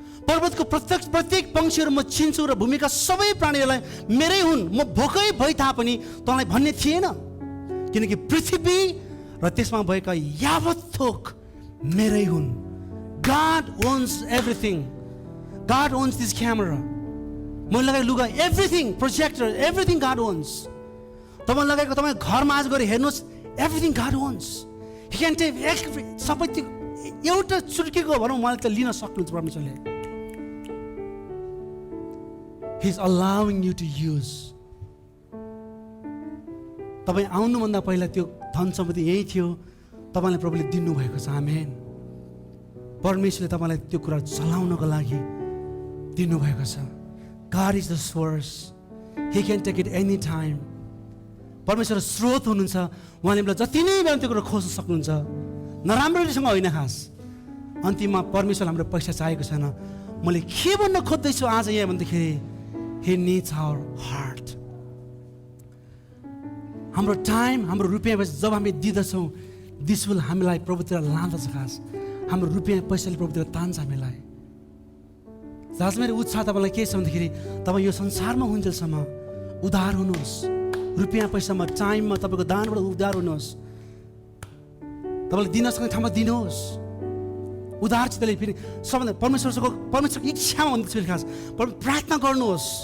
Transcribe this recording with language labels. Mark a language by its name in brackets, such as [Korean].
[Nepali] पर्वतको प्रत्येक पंक्षीहरू म चिन्छु र भूमिका सबै प्राणीहरूलाई मेरै हुन्. म भोकै भए तापनि तँलाई भन्ने थिएन, किनकि पृथ्वी र त्यसमा भएका यावत थोक मेरै हुन्. [English] God owns everything. God owns this camera. [Nepali] मैले लगाएको लुगा, [English] everything, projector, everything God owns. [Nepali] तपाईँ लगाएको तपाईँ घरमा आज गएर हेर्नुहोस्, [English] everything God owns. He can take [Nepali] सबै त्यो एउटा चुर्केको भनौँ मलाई त लिन सक्नुहुन्छ परमेश्वरले. [English] He is allowing you to use. [Nepali] तपाईँ आउनुभन्दा पहिला त्यो धन सम्पत्ति यही थियो, तपाईँलाई प्रभुले दिनुभएको छ. आमेन. परमेश्वरले तपाईँलाई त्यो कुरा चलाउनको लागि दिनुभएको छ. [English] God is the source. He can take it any time. [Nepali] परमेश्वर स्रोत हुनुहुन्छ. उहाँले हामीलाई जति नै बेला त्यो कुरा खोज्न सक्नुहुन्छ. नराम्रोसँग होइन. खास अन्तिममा परमेश्वर हाम्रो पैसा चाहिएको छैन. मैले के भन्न खोज्दैछु आज यहाँ भन्दाखेरि [English] He needs our heart. [Nepali] हाम्रो टाइम, हाम्रो रुपियाँ पैसा जब हामी दिँदछौँ, [English] this will [Nepali] हामीलाई प्रभुतिर लाँदछ. खास हाम्रो रुपियाँ पैसाले प्रभुतिर तान्छ हामीलाई. आज मेरो उत्साह तपाईँलाई के छ भन्दाखेरि तपाईँ यो संसारमा हुन्जेलसम्म उधार हुनुहोस्. रुपियाँ पैसामा, टाइममा तपाईँको दानबाट उधार हुनुहोस्. तपाईँले दिन सक्ने ठाउँमा दिनुहोस्. उधारचितले फेरि सबभन्दा परमेश्वरको इच्छामा भन्दैछु फेरि खास प्रार्थना गर्नुहोस्.